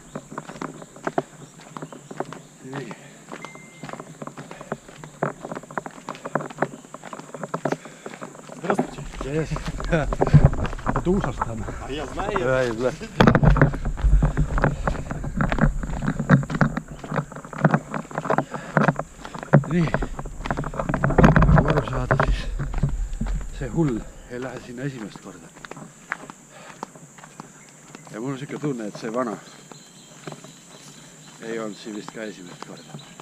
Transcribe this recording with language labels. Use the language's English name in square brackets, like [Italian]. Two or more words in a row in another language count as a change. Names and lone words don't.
[Estonian] Nii. [Russian] Здравствуйте. Yes. Это ужас там. А я знаю. [Estonian] Nii. Aru saada siis see hull ei lähe sinna esimest korda. Ja mul on siuke tunne, et see vana ei olnud siin vist ka esimest korda.